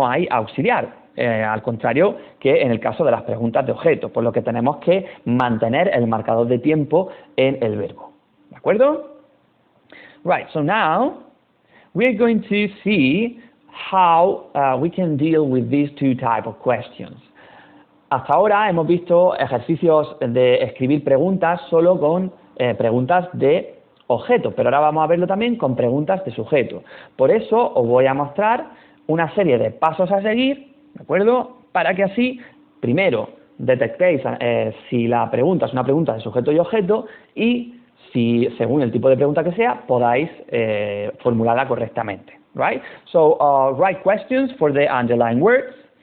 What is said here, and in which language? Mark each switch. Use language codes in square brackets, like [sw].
[es] auxiliar, al contrario que en el caso de las preguntas de objeto, por lo que tenemos que mantener el marcador de tiempo en el verbo. ¿De acuerdo? [en] Right, so now we're going to see how we can deal with these two types of questions. [es] Hasta ahora hemos visto ejercicios de escribir preguntas solo con preguntas de objeto, pero ahora vamos a verlo también con preguntas de sujeto. Por eso os voy a mostrar una serie de pasos a seguir, ¿de acuerdo? Para que así, primero, detectéis si la pregunta es una pregunta de sujeto y objeto y si, según el tipo de pregunta que sea, podáis formularla correctamente. [en] Right? So, write questions for the underlined words.